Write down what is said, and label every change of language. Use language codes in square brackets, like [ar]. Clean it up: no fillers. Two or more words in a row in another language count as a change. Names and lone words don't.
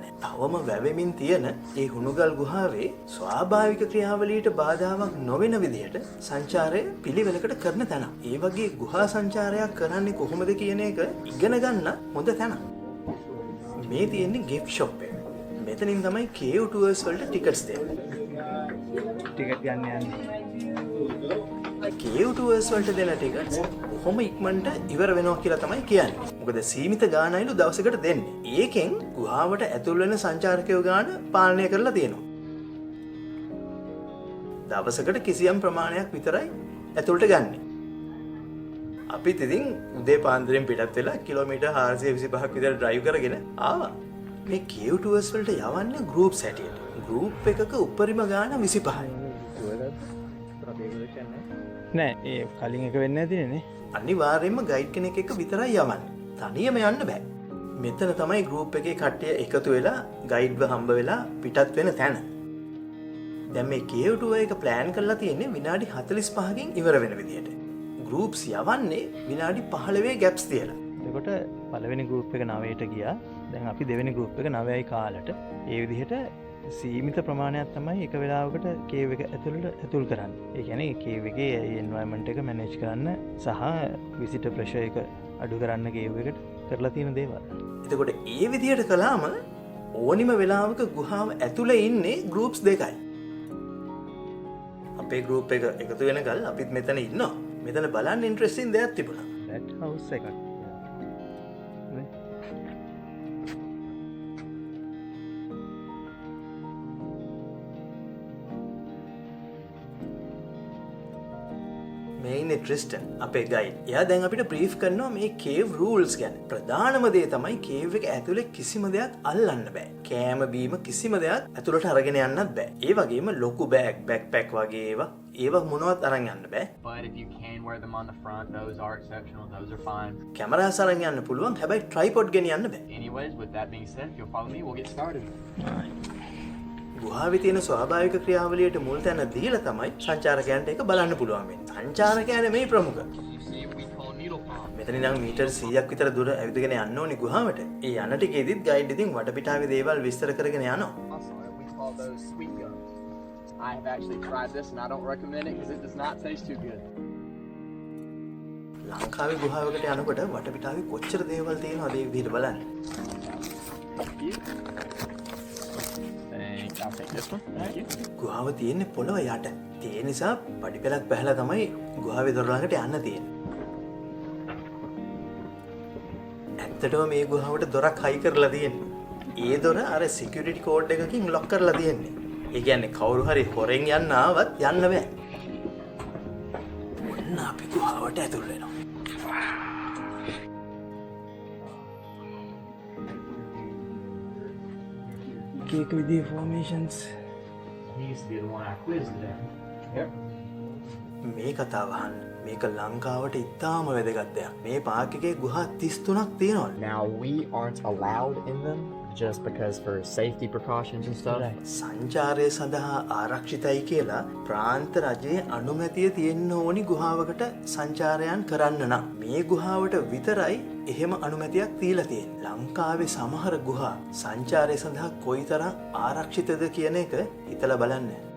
[si] තවම වැවෙමින් තියෙන ඒ හුණුගල් ගුහාවේ ස්වාභාවික ක්‍රියාවලියට බාධාවක් නොවන විදිහට සංචාරය පිළිවෙලකට කරන තැන. ඒ වගේ ගුහා සංචාරයක් කරන්නේ කොහොමද කියන එක ඉගෙන ගන්න හොඳ තැනක්. මේ තියෙන්නේ [en] gift shop [si] එක. මෙතනින් තමයි [en] cave tours [si] වලට ටිකට්ස් දෙන්නේ. ටිකට් ගන්න යන්නේ. [en] cave tours [si] වලට දෙන ටිකට්ස් කොහොම ඉක්මනට ඉවර වෙනවා කියලා තමයි කියන්නේ. මොකද සීමිත ගාණයිලු දවසකට දෙන්නේ. ඒකෙන් ගුහාවට ඇතුල් වෙන සංචාරකයෝ ගාන පාලනය කරලා තියෙනවා. දවසකට කිසියම් ප්‍රමාණයක් විතරයි ඇතුළට ගන්නෙ. අපිත් ඉතින් උදේ පාන්දරෙන් පිටත් වෙලා කිලෝමීටර් 425ක් විතර ඩ්‍රයිව් කරගෙන ආවා. මේ [en] cave tours [si] වලට යවන්නේ groups හැටියට. group එකක උපරිම ගාණ 25යි. නෑ ඒ කලින් එක වෙන්නේ නැතිනේ නේ. අනිවාර්යයෙන්ම ගයිඩ් කෙනෙක් එක්ක විතරයි යවන්නේ. තනියම යන්න බෑ. මෙතන තමයි group එකේ කට්ටිය එකතු වෙලා ගයිඩ්ව හම්බ වෙලා පිටත් වෙන තැන. දැන් මේ [en] cave tour [si] එක ප්ලෑන් කරලා තියෙන්නේ විනාඩි 45කින් ඉවර වෙන විදියට. groups යවන්නේ විනාඩි 15 gaps තියලා. එතකොට පළවෙනි group එක 9ට ගියා. දැන් අපි දෙවෙනි group එක 9යි කාලට. ඒ විදිහට සීමිත ප්‍රමාණයක් තමයි එක වෙලාවකට cave එක ඇතුල් කරන්නේ. ඒ කියන්නේ cave එකේ environment එක manage කරන්න සහ [en] visitor pressure [si] එක අඩු කරන්න cave එකට කරලා තියෙන දේවල්. එතකොට ඒ විදිහට කළාම ඕනිම වෙලාවක ගුහාව ඇතුලේ ඉන්නේ groups දෙකයි. අපේ group එක එකතු වෙනකල් අපිත් මෙතන ඉන්නවා. මෙතන බලන්න ඉන්ටරෙස්ටිං දෙයක් තිබුණා. [en] that house [si] එකක්. මේ ඉන්නේ ට්‍රිස්ටන් අපේ ගයිඩ්. එයා දැන් අපිට බ්‍රීෆ් කරනවා මේ [en] cave rules [si] ගැන. ප්‍රධානම දේ තමයි cave එක ඇතුලේ කිසිම දෙයක් අල්ලන්න බෑ. කෑම බීම කිසිම දෙයක් ඇතුලට අරගෙන යන්නත් බෑ. ඒ වගේම ලොකු backpack වගේ ඒවා මොනවත් අරන් යන්න බෑ. [en] But if you can wear them on the front, those are exceptional. Those are fine. [si] කැමරාස් අරන් යන්න පුළුවන්. හැබැයි tripod ගෙනියන්න බෑ. [en] Anyways, with that being said, if you'll follow me, we'll get started. [si] ගුහාවේ තියෙන ස්වාභාවික ක්‍රියාවලියට මුල් තැන දීලා තමයි සංචාරකයන්ට ඒක බලන්න පුළුවන් වෙන්නේ. සංචාරකයන් මේ ප්‍රමුඛ. මෙතන ඉඳන් මීටර් 100ක් විතර දුර ඇවිදගෙන යන්න ඕනි ගුහාවට. ඒ යන ටිකේදීත් ගයිඩ් ඉතින් වටපිටාවේ දේවල් විස්තර කරගෙන යනවා. [en] I have actually tried this and I don't recommend it because it does not taste too good. [si] ලංකාවේ ගුහාවකට යනකොට වටපිටාවේ කොච්චර දේවල් තියෙනවද ඒ විදිහට බලන්න. [en] I'll take this one. Thank you. [si] ගුහාව තියෙන්නේ පොළව යට. ඒ නිසා පඩි පෙළක් බහලා තමයි ගුහාවේ දොර ළඟට යන්න තියෙන්නේ. ඇත්තටම මේ ගුහාවට දොරක් හයි කරලා තියෙන්නේ. ඒ දොර අර සිකියුරිටි කෝඩ් එකකින් ලොක් කරලා තියෙන්නේ. ඒ කියන්නේ කවුරු හරි හොරෙන් යන්න ආවත් යන්න බෑ. ඔන්න අපි ගුහාවට ඇතුල් වෙනවා. [en] Cake with the formations. He used to be the one I quizzed there. Yep. [si] මේ කතාව අහන්න. මේක ලංකාවට ඉතාම වැදගත් දෙයක්. මේ පාර්ක් එකේ ගුහා 33ක් තියෙනවා. [en] Now we aren't allowed in them, just because for safety precautions and stuff. [si] සංචාරය සඳහා ආරක්ෂිතයි කියලා ප්‍රාන්ත රජයේ අනුමැතිය තියෙන්න ඕනි ගුහාවකට සංචාරයන් කරන්න නම්. මේ ගුහාවට විතරයි එහෙම අනුමැතියක් දීලා තියෙන්නේ. ලංකාවේ සමහර ගුහා සංචාරය සඳහා කොයිතරම් ආරක්ෂිතද කියන එක හිතලා බලන්න.